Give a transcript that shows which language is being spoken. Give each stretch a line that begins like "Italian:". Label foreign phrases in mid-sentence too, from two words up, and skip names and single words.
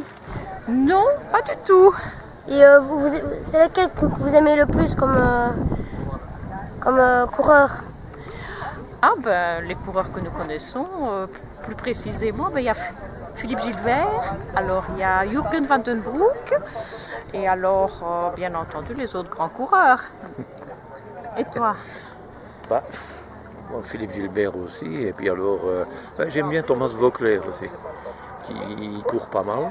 French: Non, pas du tout. Et c'est lequel que vous aimez le plus comme coureur? Ah ben, les coureurs que nous connaissons, plus précisément, ben, il y a Philippe Gilbert, alors il y a Jürgen van den Broek, et alors, bien entendu, les autres grands coureurs. Et toi? Bah, bon, Philippe Gilbert aussi, et puis alors, j'aime bien Thomas Voeckler aussi, qui court pas mal.